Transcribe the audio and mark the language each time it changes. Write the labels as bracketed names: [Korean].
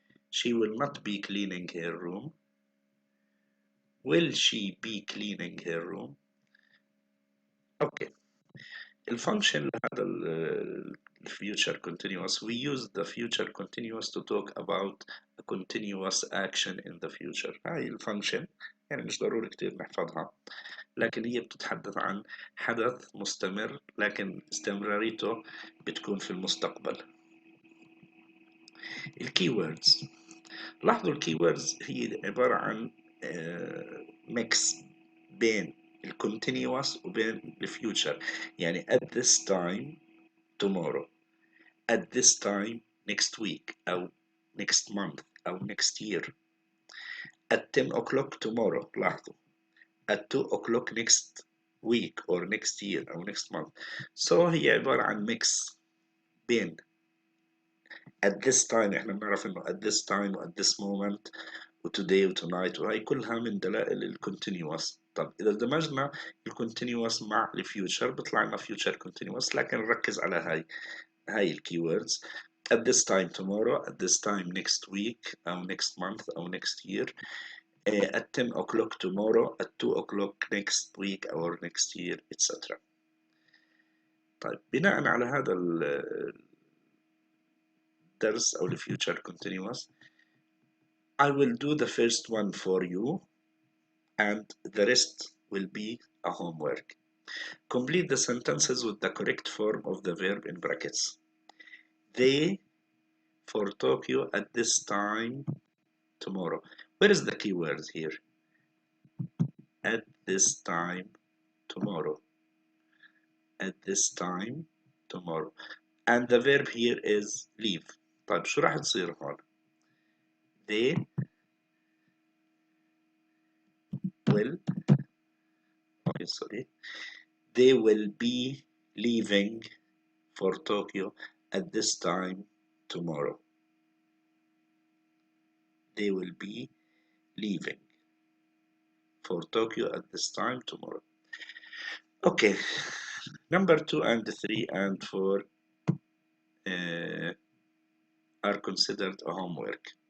[English] She will not be cleaning her room. Will she be cleaning her room? Okay. [Arabic] الفانكشن لهذا [English] future continuous, we use the future continuous to talk about a continuous action in the future. [Arabic] هاي الفانكشن يعني مش ضروري كتير نحفظها، لكن هي بتتحدث عن حدث مستمر لكن استمراريته بتكون في المستقبل. الكيوردز، لاحظوا الكيوردز هي عبارة عن ميكس بين الكونتينيوس وبين الفيوتشر. يعني [English] at this time tomorrow، at this time next week أو next month أو next year. at 10 o'clock tomorrow، [Arabic] لاحظوا [English] at 2 o'clock next week or next year أو next month. [Arabic] so هي عبارة عن mix بين [English] at this time، [Arabic] احنا بنعرف انه at this time و [English] at this moment [Arabic] و today و tonight، وهي كلها من دلائل الكونتينيوس. طب إذا دمجنا الكونتينيوس مع الفيوتشر بيطلع لنا future continuous، لكن نركز على هاي الكيوردز [English] at this time tomorrow، at this time next week أو next month أو next year. at 10 o'clock tomorrow, at 2 o'clock next week or next year, etc. [Arabic] طيب بناء على هذا الدرس أو [English] future continuous, I will do the first one for you and the rest will be a homework. Complete the sentences with the correct form of the verb in brackets. They for Tokyo at this time tomorrow. Where is the keyword here? At this time tomorrow. At this time tomorrow. And the verb here is leave. [Arabic] طيب شو راح تصير هون؟ [English] They will, okay, sorry. They will be leaving for Tokyo at this time tomorrow. They will be leaving for Tokyo at this time tomorrow. Okay, number 2 and 3 and 4 are considered a homework.